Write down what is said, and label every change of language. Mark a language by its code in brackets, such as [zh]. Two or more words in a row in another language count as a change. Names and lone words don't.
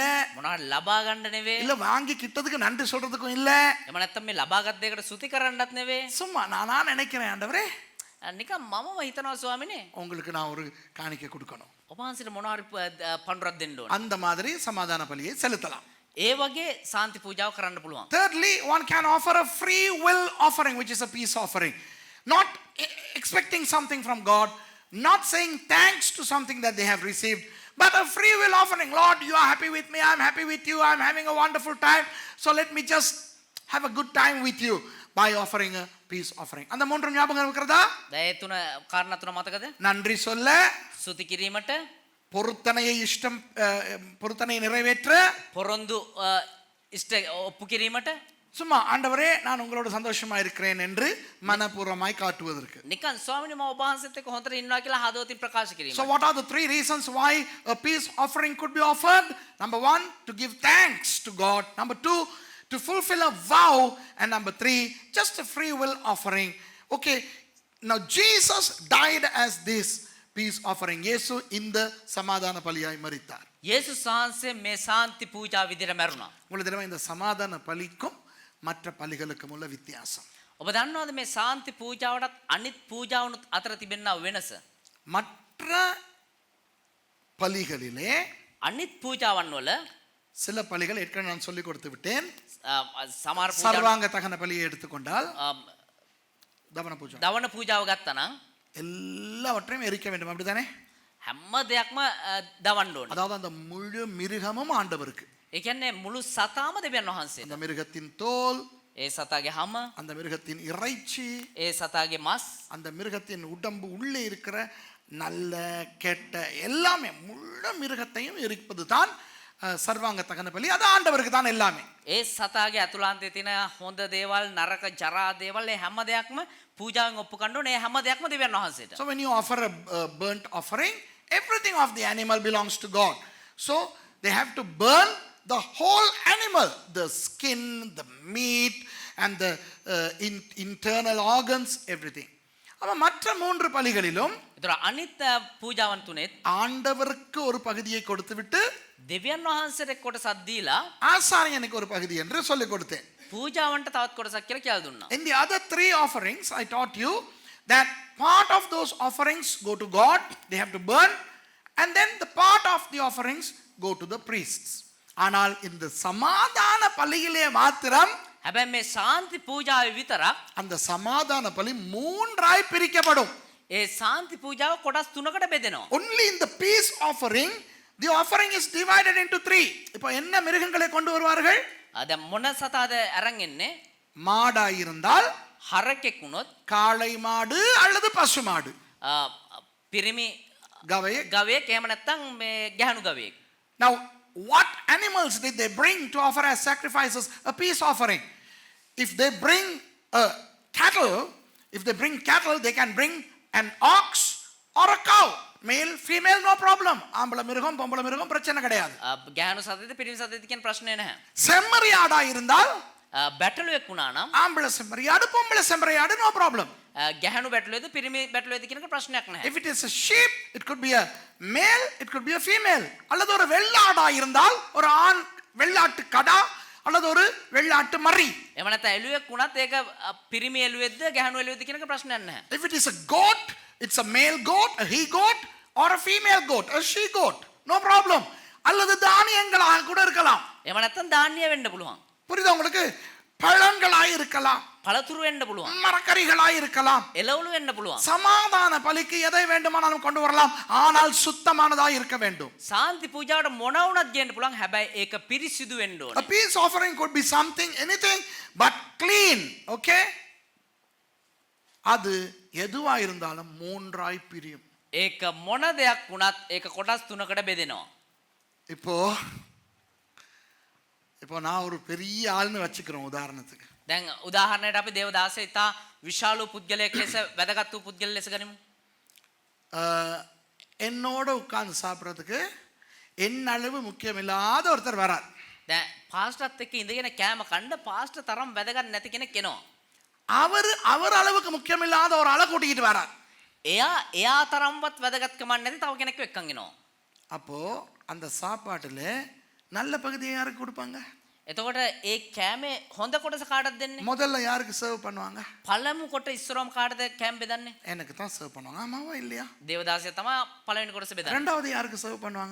[si] මොනවද ලබා ගන්න නෙවෙයි. [ta] இல்ல வாங்கி கிட்டதுக்கு நன்றி சொல்றதுக்கும் இல்ல. [si] එහෙම නැත්නම් මේ ලබාගත් දෙයකට ස්තුති කරන්නත් නෙවෙයි. [ta] சும்மா நானா நினைக்கிறேன், ஆண்டவரே, [si] නිකම් මමම හිතනවා ස්වාමිනේ [ta] உங்களுக்கு நான் ஒரு காணிக்கை கொடுக்கணும். [si] ඔබ වහන්සේට මොනවා හරි පඬුරක් දෙන්න ඕන. [ta] அந்த மாதிரி சமாதான பலியை செலுத்தலாம். [si] ඒ වගේ සාන්ති පූජාව කරන්න පුළුවන්. [en] Thirdly, one can offer a free will offering, which is a peace offering. Not expecting something from God, not saying thanks to something that they have received, but a free will offering. Lord, you are happy with me, I'm happy with you, I'm having a wonderful time, so let me just have a good time with you by offering a peace offering. [ta] அந்த மூன்று ஞாபகம் இருக்கிறதா? [si] දැන් ඒ තුන කාරණා තුන මතකද? [ta] நன்றி சொல்ல, [si] ස්තුති කිරීමට, [ta] பொருத்தனையை பொருத்தனையை நிறைவேற்ற, [si] පොරොන්දු ඉෂ්ට ඔප්පු කිරීමට, [ta] சும்மா ஆண்டவரே, நான் உங்களோட சந்தோஷமா இருக்கிறேன் என்று மனப்பூர்வமாய் காட்டுவதற்கு. [si] නිකන් ස්වාමිනේ මම ඔබ වහන්සේත් එක්ක හොඳට ඉන්නවා කියලා හදවතින් ප්‍රකාශ කිරීම. [en] So what are the 3 reasons why a peace offering could be offered? Number 1, to give thanks to God. Number 2, to fulfill a vow. And number 3, just a free will offering. Okay, now Jesus died as this peace offering. [ta] இயேசு இந்த சமாதான பலியாய் மரித்தார். [si] යේසුස් වහන්සේ මේ සාන්ති පූජා විදිහට මැරුණා. [ta] உங்களுக்கு தெரியுமா இந்த சமாதான பலிக்கும் மற்ற பலிகளுக்கும் உள்ள வித்தியாசம்? [si] ඔබ දන්නවද මේ සාන්ති පූජාවටත් අනිත් පූජාවනුත් අතර තිබෙනා වෙනස? [ta] மற்ற பலிகளிலே [si] අනිත් පූජාවන් වල [ta] சில பலிகள் ஏற்கனவே நான் சொல்லி கொடுத்து விட்டேன். [si] සමහර පූජා [ta] சர்வாங்க தகன பலியை எடுத்துக்கொண்டால், தவன பூஜை, [si] දවන පූජාව ගත්තා නම් [ta] எல்லாவற்றையும் எரிக்க வேண்டும், அப்படிதானே? [si] හැම දෙයක්ම දවන්න ඕනේ. [ta] அதாவது அந்த முழு மிருகமும் ஆண்டவருக்கு. [si] ඒ කියන්නේ මුළු සතාම දෙවියන් වහන්සේට. [ta] அந்த மிருகத்தின் தோல், [si] ඒ சතාගේ හැම, [ta] அந்த மிருகத்தின் இறைச்சி, [si] ඒ சතාගේ මස්, [ta] அந்த மிருகத்தின் உடம்பு உள்ளே இருக்கிற நல்ல கெட்ட எல்லாமே முழு மிருகத்தையும் இருப்பது தான் சர்வாங்க தகன பலி. அது ஆண்டவருக்கு தான் எல்லாமே. [si] ඒ සතාගේ ඇතුළාන්තයේ තියෙන හොඳ දේවල්, නරක ජරා දේවල්, ඒ හැම දෙයක්ම පූජාවෙන් ඔප්පු කරන්න ඕනේ. ඒ හැම දෙයක්ම දෙවියන් වහන්සේට. [en] So when you offer a burnt offering, everything of the animal belongs to God. So they have to burn the whole animal, the skin, the meat and the internal organs, everything. [ta] அப்ப மற்ற மூன்று பலிகளிலும் [si] ඒතර අනිත් පූජාවන් තුනේත් [ta] ஆண்டவருக்கு ஒரு பகுதியை கொடுத்துவிட்டு [si] දෙවියන් වහන්සේට කොටසක් දීලා [ta] ஆசாரியனுக்கு ஒரு பகுதி என்று சொல்லிக் கொடுத்தேன். [si] පූජාවන්ට තවත් කොටසක් කියලා කියලා දුන්නා. [en] In the other three offerings, I taught you that part of those offerings go to God, they have to burn, and then the part of the offerings go to the priests. [ta] ஆனால் இந்த சமாதான பலியிலே மாத்திரம் [si] හැබැයි මේ ශාන්ති පූජාවේ විතරක් [ta] அந்த சமாதான பலி மூன்றாய் பிரிக்கப்படும். [si] ඒ ශාන්ති පූජාව කොටස් තුනකට බෙදෙනවා. [en] Only in the peace offering, the offering is divided into three. [ta] இப்போ என்ன மிருகங்களை கொண்டு வருவார்கள்? [si] දැන් මොන සතාද අරන් එන්නේ? [ta] மாடாய் இருந்தால் [si] හරකෙක් වුණොත්, [ta] காளை மாடு அல்லது பசு மாடு, [si] පිරිමි [ta] கவையை. [si] ගවයෙක්, එහෙම නැත්නම් මේ ගැහණු ගවයෙක්. [en] Now, what animals did they bring to offer as sacrifices? A peace offering. If they bring cattle, they can bring an ox or a cow. Male, female, no problem. [ta] ஆம்பளை மிருகம், பொம்பளை மிருகம் பிரச்சனை கிடையாது. [si] ගැහණු සතේද පිරිමි සතේද කියන ප්‍රශ්නේ නැහැ. [ta] செம்மறியாடா இருந்தால் [si] බැටළුවෙක් වුණා නම් [ta] ஆம்பளை செம்மறியாடு, பொம்பளை செம்மறியாடு, [en] no problem. [si] ගැහණු බැටළුවේද පිරිමි බැටළුවේද කියන ප්‍රශ්නයක් නැහැ. [en] If it is a sheep, it could be a male, it could be a female. [ta] அல்லது ஒரு வெள்ளாடா இருந்தால் ஒரு ஆண் வெள்ளாட்டு கடா அல்லது ஒரு வெள்ளாட்டு மறி. [si] එහෙම නැත්නම් එළුවෙක් වුණත් ඒක පිරිමි එළුවෙක්ද ගැහණු එළුවෙක්ද කියන ප්‍රශ්නයක් නැහැ. [en] If it is a goat, it's a male goat, a he goat, or a female goat, a she goat, no problem. [ta] அல்லது தானியங்களாக கூட இருக்கலாம். [si] එහෙම නැත්නම් ධාන්‍ය වෙන්න පුළුවන්. [ta] புரியுதா உங்களுக்கு? பழங்களாய் இருக்கலாம், [si] පළතුරු වෙන්න පුළුවන්. [ta] மரக்கறிகளாய் இருக்கலாம். [si] එළවලු වෙන්න පුළුවන්. [ta] சமாதான பலிக்கு எதை வேண்டுமானாலும் கொண்டு வரலாம், ஆனால் சுத்தமானதாய் இருக்க வேண்டும். [si] සාන්ති පූජාවට මොන වුණත් ගේන්න පුළුවන්. හැබැයි ඒක පිරිසිදු වෙන්න A ඕනේ. [en] peace offering could be something, anything, but clean. [ta] Okay? அது எதுவா இருந்தாலும் மூன்றாய் பிரியும். [si] ඒක මොන දෙයක් වුණත් ඒක කොටස් තුනකට බෙදෙනවා. [ta] இப்போ நான் ஒரு பெரிய ஆள்னு வச்சுக்கிறோம் உதாரணத்துக்கு. [si] දැන් උදාහරණයට අපි දේවදාසය ඉතා විශාල පුද්ගලයෙක් ලෙස වැදගත් වූ පුද්ගල ලෙස ගනිමු. [ta] என்னோட உட்கார்ந்து சாப்பிட்றதுக்கு என் அளவு முக்கியமில்லாத ஒருத்தர் வரார். [si] දැන් පාස්ටර්ත් එක්ක ඉඳගෙන කෑම කන්න පාස්ටර් තරම් වැදගත් නැති කෙනෙක් එනවා. [ta] அவர் அளவுக்கு முக்கியமில்லாத ஒரு ஆளை கூட்டிக்கிட்டு வரார். [si] එයා තරම්වත් වැදගත්කමක් නැති තව කෙනෙක්ව එක්කන් එනවා. [ta] அப்போ அந்த சாப்பாட்டுல நல்ல பகுதியை யாருக்கு கொடுப்பாங்க? [si] එතකොට ඒ කෑමේ හොඳ කොටස කාටද දෙන්නේ? [ta] முதல்ல யாருக்கு சர்வ் பண்ணுவாங்க? [si] පළමු කොට ඉස්සරවම කාටද කෑම බෙදන්නේ? [ta] எனக்கு தான் சர்வ் பண்ணுவாங்க. ஆமாவா இல்லையா? [si] දේවදාසය තමයි පළවෙනි කොටස බෙදන්නේ. [ta] ரெண்டாவது யாருக்கு சர்வ் பண்ணுவாங்க?